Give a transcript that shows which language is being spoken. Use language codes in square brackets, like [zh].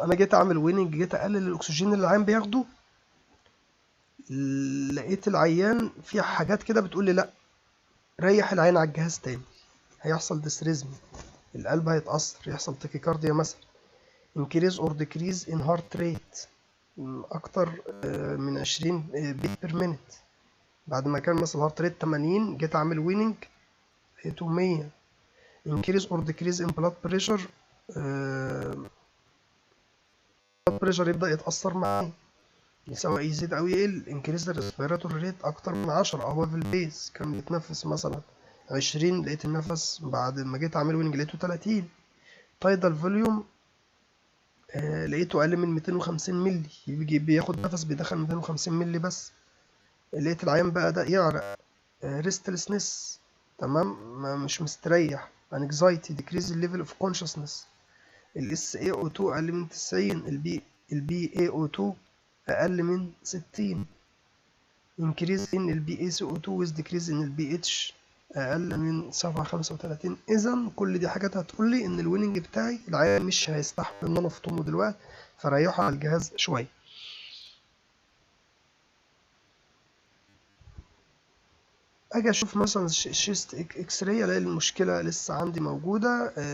[ar] انا جيت اعمل ويننج، جيت اقلل الاكسجين اللي العيان بياخده، لقيت العيان في حاجات كده بتقول لي لا ريح العين على الجهاز تاني، هيحصل ديسريزم، القلب هيتأثر، يحصل تاكيكارديا مثلا. [en] increase or decrease in heart rate [ar] اكتر من 20 بيت بير مينت، بعد ما كان مثلا الهارت ريت 80 جيت اعمل ويننج لقيته 100. [en] increase or decrease in blood pressure blood pressure [ar] يبدأ يتأثر معاه، سواء يزيد أو يقل. [en] increase the respiratory rate [ar] أكتر من 10 above البيس، كان بيتنفس مثلا 20 لقيت النفس بعد ما جيت أعمل ويننج لقيته 30. tidal volume لقيته أقل من 250 مللي، يجي بياخد نفس بيدخل 250 مللي بس. لقيت العيان بقى ده يعرق restlessness، تمام مش مستريح. [en] anxiety decrease the level of consciousness. [ar] ال SaO2 أقل من 90، البي AO2 أقل من 60. [en] increase in ال BaCO2 with decrease in ال BH [ar] أقل من 7.35. إذا كل دي حاجات هتقول لي إن الويننج بتاعي العيان مش هيستحمل إن أنا أفطمه دلوقتي، فريحه على الجهاز شوية. أجي أشوف مثلا الشيست إكس راي ألاقي المشكلة لسه عندي موجودة.